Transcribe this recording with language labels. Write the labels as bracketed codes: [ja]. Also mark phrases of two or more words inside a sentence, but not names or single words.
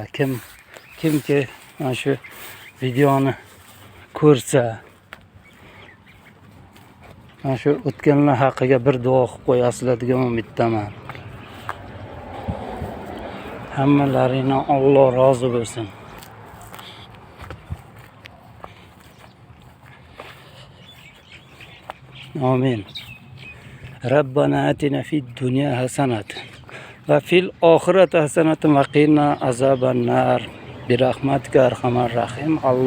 [uz] Kimki mana shu videoni ko'rsa, mana shu o'tganlar haqiga bir duo qilib qo'yasizlar degan umiddaman. Hammalaringdan Alloh rozi bo'lsin. Amin. [ar] ربنا آتنا في الدنيا حسنة وفي الآخرة حسنة وقنا عذاب النار. برحمتك أرحم الراحمين.